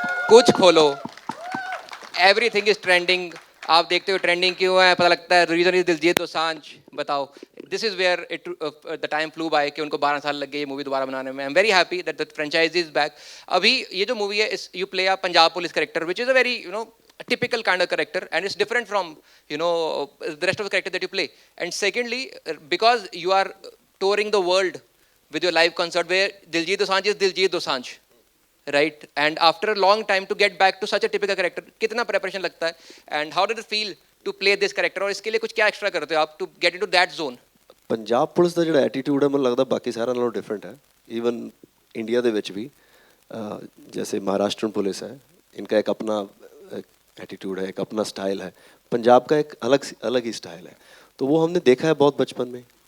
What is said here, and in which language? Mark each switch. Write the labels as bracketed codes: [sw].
[hi] कुछ खोलो, [en] everything is trending. [hi] आप देखते हो ट्रेंडिंग क्यों है पता लगता है. [en] Reason is Diljit Dosanjh. बताओ this is where it the time flew by [hi] कि उनको 12 साल लग गए ये मूवी दोबारा बनाने में. [en] I am very happy that the franchise is back. [hi] अभी ये जो मूवी है [en] इस you play a Punjab police character which is a very typical kind of character and it's different from the rest of the character that you play. And secondly because you are touring the world with your live concert where Diljit Dosanjh is Diljit Dosanjh, right? And after a long time to get back to such a typical character [hi] कितना preparation लगता है [en] and how did it feel to play this character [hi] और इसके लिए कुछ क्या extra करते हो आप [en] to get into that zone? [pa] Punjab police ਦਾ ਜਿਹੜਾ ਐਟੀਟਿਊਡ ਹੈ ਮੈਨੂੰ ਲੱਗਦਾ ਬਾਕੀ ਸਾਰਿਆਂ ਨਾਲੋਂ ਡਿਫਰੈਂਟ ਹੈ. ਈਵਨ ਇੰਡੀਆ ਦੇ ਵਿੱਚ ਵੀ [hi] जैसे महाराष्ट्र पुलिस है इनका एक अपना एटीट्यूड है एक अपना स्टाइल है. पंजाब का एक अलग ही स्टाइल है. तो वो हमने देखा है बहुत बचपन में.